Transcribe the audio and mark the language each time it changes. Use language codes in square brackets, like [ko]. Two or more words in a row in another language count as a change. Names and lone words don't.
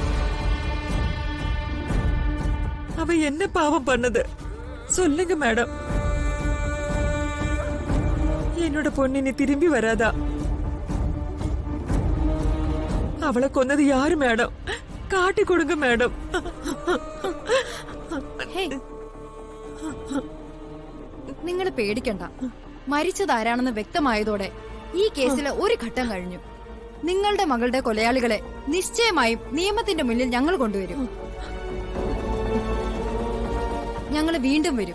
[ta] அவ என்ன பாவம் பண்ணது சொல்லுங்க மேடம். என்னோட பொண்ணு இனி திரும்பி வராதா? அவளை கொன்னது யாரு மேடம்? காட்டி கொடுங்க மேடம். [ml] നിങ്ങൾ പേടിക്കണ്ട. മരിച്ചതാരാണെന്ന് വ്യക്തമായതോടെ ഈ കേസിലെ ഒരു ഘട്ടം കഴിഞ്ഞു. നിങ്ങളുടെ മകളുടെ കൊലയാളികളെ നിശ്ചയമായും നിയമത്തിന്റെ മുന്നിൽ ഞങ്ങൾ കൊണ്ടുവരും. ഞങ്ങൾ വീണ്ടും വരും.